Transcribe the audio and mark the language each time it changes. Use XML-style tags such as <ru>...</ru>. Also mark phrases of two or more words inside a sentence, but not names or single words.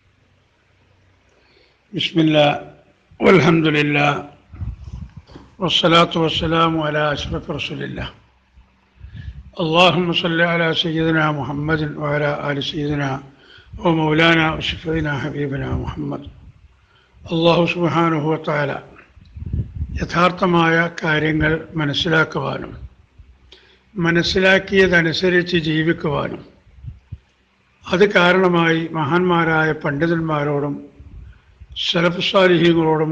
<ar>بسم الله والحمد لله والصلاة والسلام على أشرف رسول الله. اللهم صل على سيدنا محمد وعلى آل سيدنا ومولانا وشفينا حبيبنا محمد. الله سبحانه وتعالى</ar> <ml>യഥാർത്ഥമായ കാര്യങ്ങൾ മനസ്സിലാക്കുവാനും മനസ്സിലാക്കിയതനുസരിച്ച് ജീവിക്കുവാനും അത് കാരണമായി മഹാന്മാരായ പണ്ഡിതന്മാരോടും സലഫ് സാലിഹീങ്ങളോടും</ml>